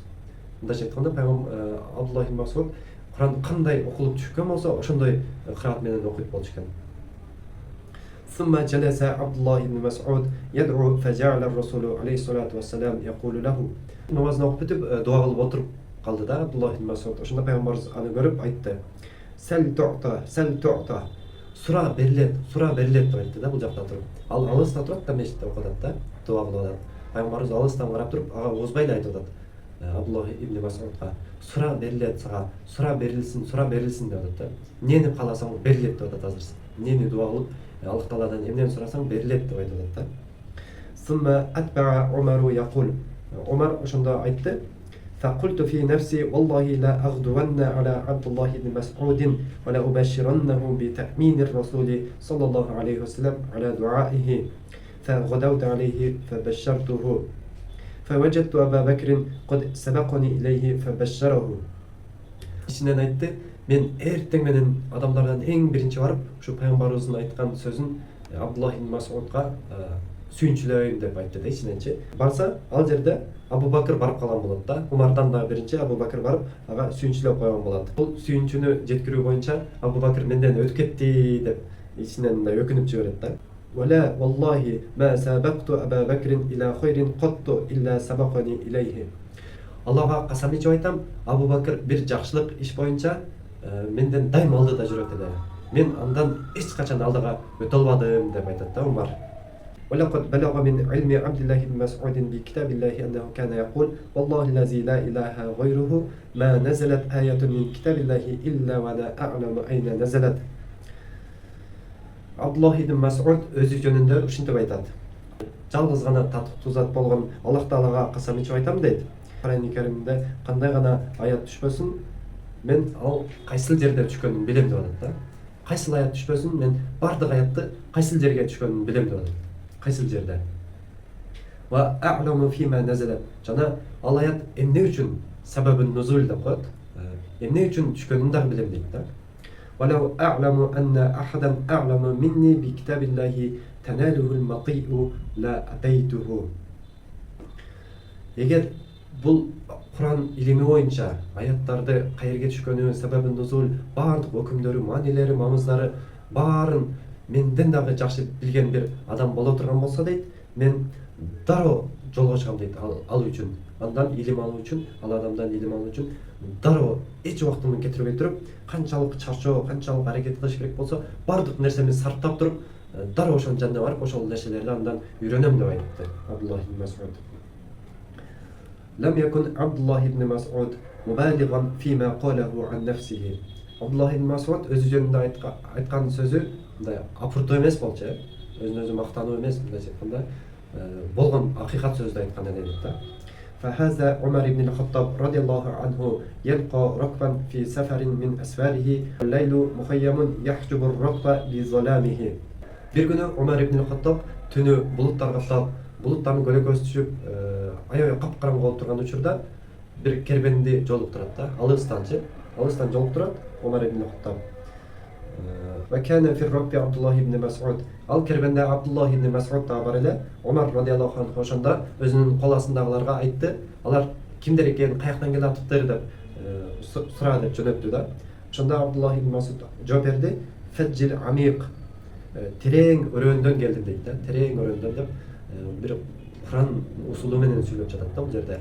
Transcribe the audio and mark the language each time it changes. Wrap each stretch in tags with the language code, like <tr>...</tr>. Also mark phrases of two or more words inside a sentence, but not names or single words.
<ky>Мындайча айтканда, Абдуллах ибн Мас'уд Куран кандай окулуп түшкөн болсо, ошондой кыраат менен окуйт болчу экен.</ky> <ar>ثم جلس عبد الله بن مسعود يدعو فجعل الرسول عليه الصلاة والسلام يقول له.</ar> <ky>Намазын окуп бүтүп, дуа кылып отуруп калды да Абдуллах ибн Мас'уд. Ошондо Пайгамбарыбыз аны көрүп айтты:</ky> <ar>"سل تعطه",</ar> <ky>сура берилет деп айтты да бул жакта туруп. Ал алыста турат да, мешитте окуп атат да, дуа кылып атат. Пайгамбарыбыз алыстан карап туруп, ага озбай эле айтып атат Абдуллах ибн Мас'удга: "Сура берилет сага, сура берилсин" деп атат да. Эмнени кааласаң берилет деп атат азыр. Эмнени дуа кылып Аллах Тааладан эмнени сурасаң берилет деп айтып атат да.</ky> <ar>ثم أتبع عمر يقول.</ar> <ky>Умар ошондо айтты:</ky> <ar>فقلت في نفسي والله لا أغدون على عبد الله بن مسعود ولا أبشرنه بتأمين الرسول صلى الله عليه وسلم على دعائه. فغدوت عليه فبشرته فوجدت أبا بكر قد سبقني إليه فبشره.</ar> <ky>İçinden aytты: "Men эртең менен адамдардан эң биринчи барып, ушу Пайгамбарыбыздын айткан сөзүн Абдуллах ибн Мас'удга сүйүнчүлөйүн деп айтты да ичиненчи. Барса ал жерде Абу Бакыр барып калган болот да. Умардан да биринчи Абу Бакыр барып ага сүйүнчүлөп койгон болот. Бул сүйүнчүнү жеткирүү боюнча Абу Бакыр менден өтүп кетти деп ичинен мындай өкүнүп жиберет да.</ky> <ar>ولا والله ما سابقت أبا بكر إلى خير قط إلا سبقني إليه.</ar> <ky>Аллага касам ичип айтам, Абу Бакыр бир жакшылык иш боюнча менден дайым алдыда жүрөт эле. Мен андан эч качан алдыга өтө албадым деп айтат да Умар.</ky> <ar>ولقد بلغ من علم عبد الله بن مسعود بكتاب الله أنه كان يقول والله الذي لا إله غيره ما نزلت آية من كتاب الله إلا وأنا أعلم أين نزلت.</ar> <ky>Абдуллах ибн Мас'уд өзү жөнүндө ушинтип айтат. Жалгыз гана татыктуу зат болгон Аллах Таалага касам ичип айтам дейт. Кур'ан-ы Каримде кандай гана аят түшпөсүн, мен ал кайсыл жерде түшкөнүн билем деп атат да. Кайсыл аят түшпөсүн, мен бардык аятты кайсыл жерге түшкөнүн билем деп атат. Кайсыл жерде.</ky> <ar>وأعلم فيما نزل.</ar> <ky>Жана ал аят эмне үчүн сабабын нузул деп коет. Эмне үчүн түшкөнүн дагы билем дейт да.</ky> <ar>ولو أعلم أن أحدا أعلم مني بكتاب الله تناله المطيء لا أتيته.</ar> <ky>Эгер бул Кур'ан илими боюнча аяттарды кайерге түшкөнү, себебин нузул, баардык өкүмдөрү, маанилери, маңыздары баарын менден дагы жакшы билген бир адам боло турган болсо дейт, мен дароо жолго чыгам дейт ал үчүн. Андан илим алуу үчүн, ал адамдан илим алуу үчүн дароо эч убактымды кетирбей туруп, канчалык чарчоо, канчалык аракет кылыш керек болсо, баардык нерсени сарптап туруп, дароо ошонун жанына барып, ошол нерселерди андан үйрөнөм деп айтты Абдуллах ибн Мас'уд.</ky> <ar>لم يكن عبد الله بن مسعود مبالغا فيما قاله عن نفسه.</ar> <ky>Абдуллах ибн Мас'уд өзү жөнүндө айткан сөзү мындай апуртуу эмес болчу, өзүн өзү мактануу эмес, мындайча айтканда болгон акыйкат сөздү айткан эле дейт да.</ky> <ar>فهذا عمر بن الخطاب رضي الله عنه يلقى ركبا في سفر من أسفاره والليل مخيم يحجب الركب بظلامه.</ar> <ky>Bir günü Umar ibn Khattab түнү булуттар каптап, булуттардын көлөкөсү түшүп, аябай капкараңгы болуп турган учурда бир кербенди жолуктурат да. Алыстан жолуктурат Умар ibn Khattab.</ky> <ar>وكان في الركب عبد الله بن مسعود.</ar> <ky>Ал кербенде Абдуллах ибн Мас'уд да бар эле. Умар</ky> <ar>رضي الله عنه</ar> <ky>ошондо өзүнүн кол астындагыларга айтты. Алар кимдер экенин, каяктан келип атыптыр деп сураа деп жөнөттү да. Ошондо Абдуллах ибн Мас'уд жооп берди.</ky> <ar>فج عميق.</ar> <ky>Терең өрөөндөн келдим дейт да. Терең өрөөндөн деп бир Кур'ан усулу менен сүйлөп жатат да бул жерде.</ky>